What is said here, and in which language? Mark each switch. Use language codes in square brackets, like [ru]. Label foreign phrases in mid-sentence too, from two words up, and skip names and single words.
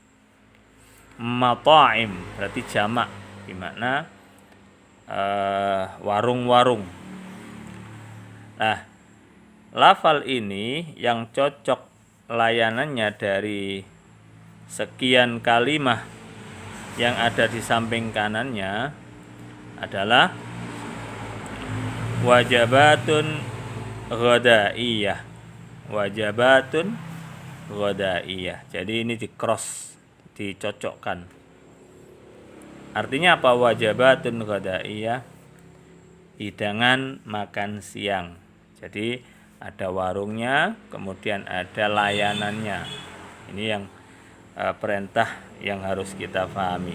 [id] Mata'im berarti jamak, di mana warung-warung. Nah, lafal ini yang cocok layanannya dari sekian kalimah yang ada di samping kanannya adalah [ar] وجبة غذائية. وجبة غذائية. [id] Jadi ini di cross, dicocokkan. Artinya apa [ar] وجبة غذائية? [id] Hidangan makan siang. Jadi ada warungnya, kemudian ada layanannya. Ini yang perintah yang harus kita pahami.